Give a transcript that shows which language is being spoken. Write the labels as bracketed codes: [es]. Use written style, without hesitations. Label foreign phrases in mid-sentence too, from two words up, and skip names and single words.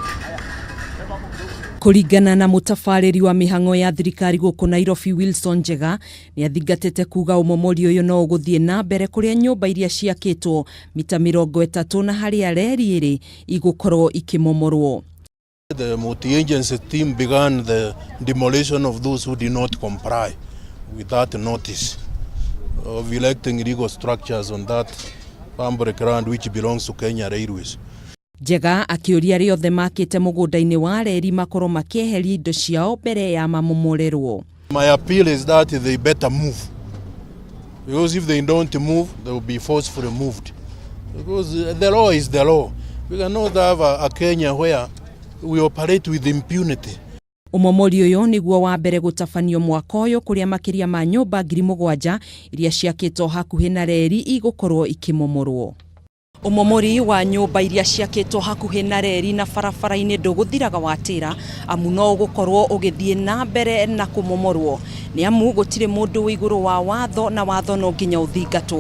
[ki] Kuringana na mutafariri wa mihango ya thirikari guku Nairobi Wilson Njega ni athingatite kuga Umomori uyu no guthie na mbere kuria nyumba iria ciakitwo mita 30 na haria reri iri igukorwo ikimomorwo. [en] The multi-agency team began the demolition of those who did not comply with that notice of erecting illegal structures on that public ground which belongs to Kenya Railways. [ki] Njega akiuria riothe makite mugunda-ini wa reri makoro makieheria indo ciao mbere ya mamomorerwo. [en] My appeal is that they better move, because if they don't move they will be forcefully moved, because the law is the law. We cannot have a Kenya where we operate with impunity. [ki] Umomori uyu niguo wa mbere gutabanio mwaka uyu kuria makiria ma nyumba 7,000 iria ciakitwo hakuhi na reri igukorwo ikimomorwo. Umomori wa nyumba iria ciakitwo hakuhi na reri na barabara-ini nduguthiraga watira amu no gukorwo ugithie na mbere na kumomorwo ni amu gutire mundu iguru wa watho na watho no nginya uthingatwo.